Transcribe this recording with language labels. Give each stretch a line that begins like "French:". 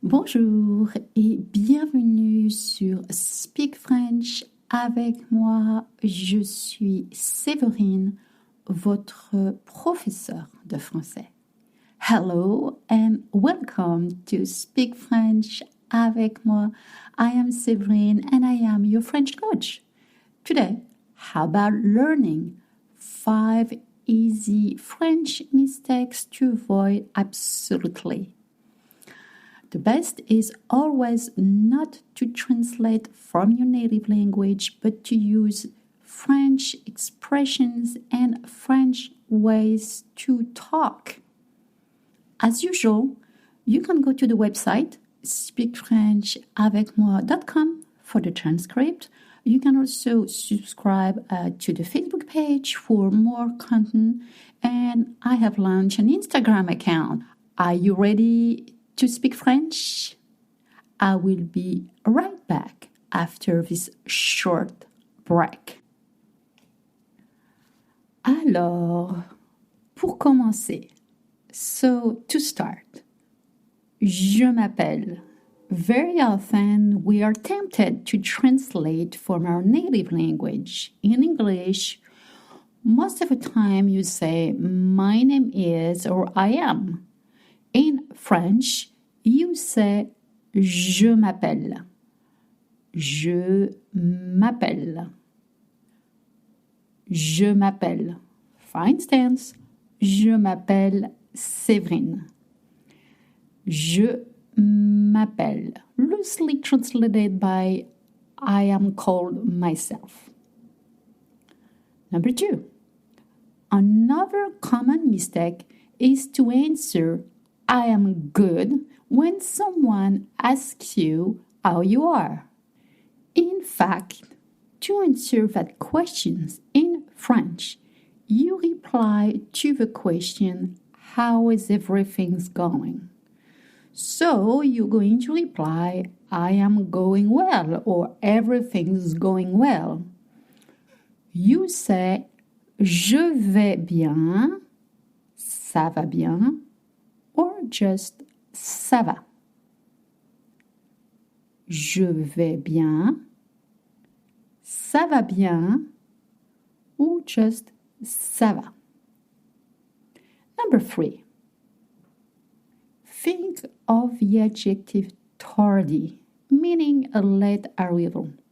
French: Bonjour et bienvenue sur Speak French avec moi. Je suis Séverine, votre professeur de français.
English: Hello and welcome to Speak French avec moi. I am Séverine and I am your French coach. Today, how about learning 5 easy French mistakes to avoid absolutely? The best is always not to translate from your native language, but to use French expressions and French ways to talk. As usual, you can go to the website speakfrenchavecmoi.com for the transcript. You can also subscribe to the Facebook page for more content, and I have launched an Instagram account. Are you ready to speak French? I will be right back after this short break.
French: Alors, pour commencer,
English: so to start,
French: je m'appelle.
English: Very often we are tempted to translate from our native language. In English, most of the time you say my name is or I am. In French, you say je m'appelle.
French: Je m'appelle. Je m'appelle.
English: For instance,
French: je m'appelle Séverine. Je m'appelle.
English: Loosely translated by I am called myself. Number 2. Another common mistake is to answer I am good when someone asks you how you are. In fact, to answer that question in French, you reply to the question, how is everything going? So you're going to reply, I am going well, or everything's going well. You say,
French: je vais bien, ça va bien,
English: or just
French: ça va. Je vais bien, ça va bien, ou just ça va.
English: Number 3. Think of the adjective tardy, meaning a late arrival.